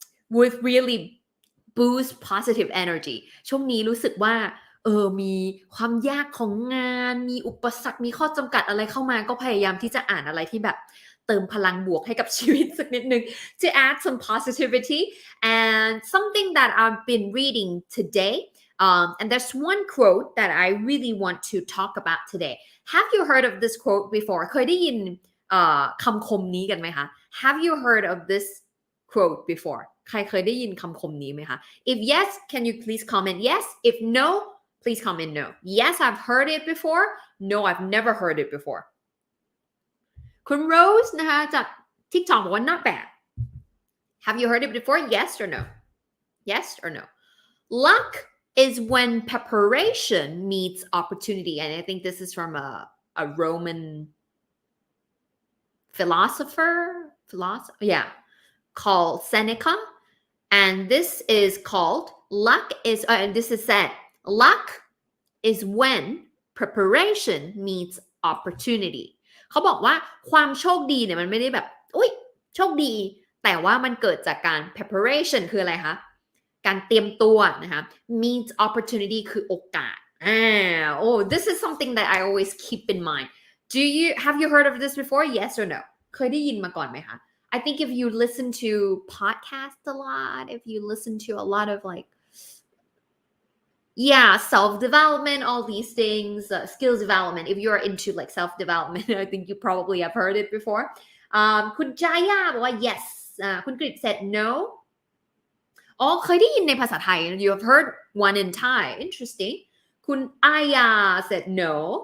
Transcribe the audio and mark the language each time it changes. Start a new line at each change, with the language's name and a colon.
English: would really boost positive energy
Thai: ช่วงนี้รู้สึกว่ามีความยากของงานมีอุปสรรคมีข้อจำกัดอะไรเข้ามาก็พยายามที่จะอ่านอะไรที่แบบเติมพลังบวกให้กับชีวิตสักนิดนึง
English: to add some positivity and something that I've been reading today and there's one quote that I really want to talk about today. Have you heard of this quote before?
Thai: เคยได้ยินคำคมนี้กันไหมคะ
English: Have you heard of this quote before?
Thai: ใครเคยได้ยินคำคมนี้ไหมคะ
English: If yes, can you please comment yes? If no, please comment no. Yes, I've heard it before. No, I've never heard it before.
Thai: คุณ Rose นะคะจาก TikTok บอกว่า
English: not bad. Have you heard it before? Yes or no? Yes or no? Luck is when preparation meets opportunity. And I think this is from a Roman philosopher, yeah, called Seneca. And this is called luck is, and this is said, luck is when preparation meets opportunity.
Thai: เขาบอกว่าความโชคดีเนี่ยมันไม่ได้แบบอุ๊ยโชคดีแต่ว่ามันเกิดจากการ preparation คืออะไรคะการเตรียมตัวนะคะ
English: meets opportunity
Thai: คือโอกาส
English: oh this is something that I always keep in mind. Have you heard of this before? Yes or no?
Thai: เคยได้ยินมาก่อนไหมคะ
English: I think if you listen to podcasts a lot, if you listen to a lot of like self-development, all these things, skills development, if you're into like self-development, I think you probably have heard it before.
Thai: คุณจายาบอกว่า
English: yes คุณกฤษ said no.
Thai: อ๋อเคยได้ยินในภาษาไทย
English: You have heard one in Thai. Interesting. คุณอายา said no.